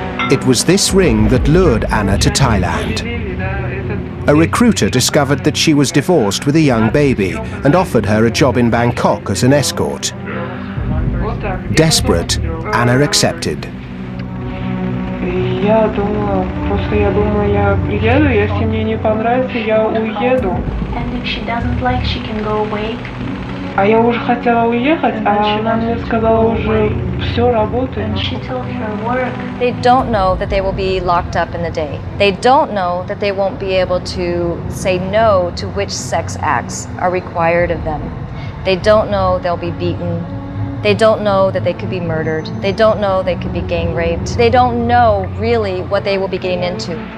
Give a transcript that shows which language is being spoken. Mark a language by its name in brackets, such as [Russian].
[English] It was this ring that lured Anna to Thailand. A recruiter discovered that she was divorced with a young baby and offered her a job in Bangkok as an escort. Desperate, Anna accepted. [Russian] Я думала, просто я думаю, я приеду, если мне не понравится, я уеду. [English] And if she doesn't like, she can go away. [Russian] А я уже хотела уехать, а она мне сказала уже все работает. [English] And she told her work. They don't know that they will be locked up in the day. They don't know that they won't be able to say no to which sex acts are required of them. They don't know they'll be beaten. They don't know that they could be murdered. They don't know they could be gang raped. They don't know really what they will be getting into.